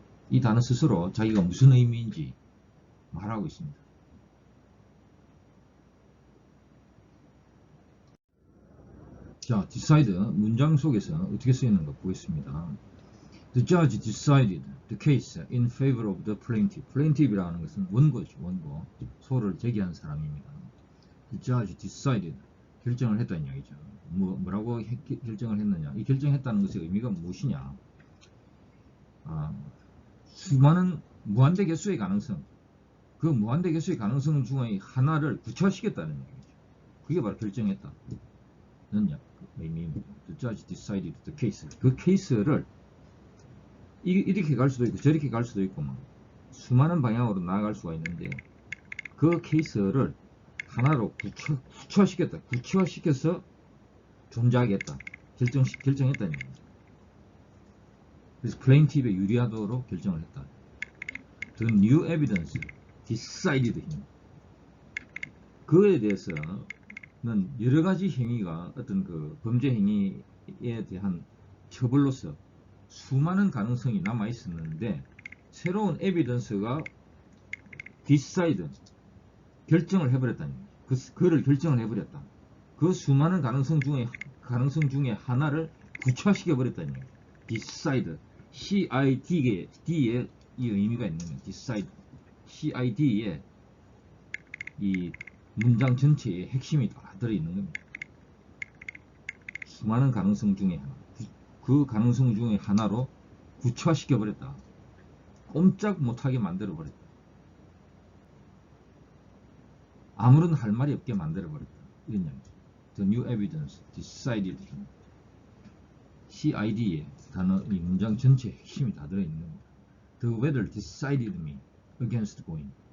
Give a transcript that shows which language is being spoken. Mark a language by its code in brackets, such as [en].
[ko] 이 단어 스스로 자기가 무슨 의미인지 말하고 있습니다. 자, decide 문장 속에서 어떻게 쓰이는 거 보겠습니다. [en] The judge decided the case in favor of the plaintiff. [ko] plaintiff이라는 것은 원고죠, 원고. 소를 제기한 사람입니다. [en] The judge decided, [ko] 결정을 했다는 이야기죠. 뭐라고 결정을 했느냐? 이 결정했다는 것의 의미가 무엇이냐? 수많은 무한대 개수의 가능성, 그 무한대 개수의 가능성 중의 하나를 구체화시켰다는 얘기죠. 그게 바로 결정했다는 의미입니다. [en] The judge decided the case. [ko] 그 케이스를 이렇게 갈 수도 있고 저렇게 갈 수도 있고 수많은 방향으로 나아갈 수가 있는데 그 케이스를 하나로 구체화시켰다. 구체화시켜서 존재하겠다. 결정했다는 얘기입니다. 그래서 plaintiff에 유리하도록 결정을 했다. [en] The new evidence decided him. [ko] 그에 대해서는 여러 가지 행위가 어떤 그 범죄 행위에 대한 처벌로서 수많은 가능성이 남아 있었는데 새로운 에비던스가 decide, 결정을 해버렸다는 거예요. 그를 결정을 해버렸다. 그 수많은 가능성 중에 하나를 구체화시켜 버렸다는 거예요. decide, CID의 이 의미가 있는 거예요. decide, CID에 이 문장 전체의 핵심이 다 들어있는 겁니다. 수많은 가능성 중에 하나, 그 가능성 중에 하나로 구체화시켜 버렸다. 꼼짝 못하게 만들어 버렸다. 아무런 할 말이 없게 만들어 버렸다. 이런 얘기죠. [en] The new evidence decided him. [ko] CID에 단어, 이 문장 전체의 핵심이 다 들어있는 겁니다. [en] The weather decided me against going.